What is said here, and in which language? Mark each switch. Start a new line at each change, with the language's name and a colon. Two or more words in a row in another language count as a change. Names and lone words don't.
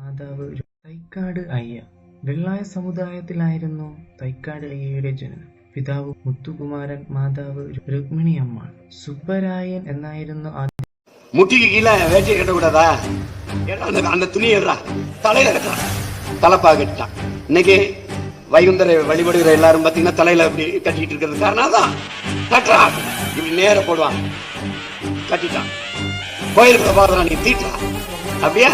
Malayalam: മാതാവ് തൈക്കാട് അയ്യ. വെള്ളായ സമുദായത്തിലായിരുന്നു തൈക്കാട് അയ്യയുടെ ജനനം. പിതാവ് മുത്തുകുമാരൻ, മാതാവ് രുക്മിണി അമ്മാൾ. സുബ്ബരായൻ എന്നായിരുന്നു ആദ്യം.
Tamil: முட்டிக்கு கீழே வேட்டியை கட்டக்கூடாதா? அந்த துணியை தலையில கட்டுறான், தலைப்பா கட்டிட்டான். இன்னைக்கு வைகுந்தரை வழிபடுகிற எல்லாரும் பாத்தீங்கன்னா தலையில அப்படி கட்டிட்டு இருக்கிறது காரணம் தான். கட்டுறான், இப்படி நேர போடுவான், கட்டிட்டான். கோயிலுக்கு பாக்குறான், நீ தீட்டுறா அப்படியா?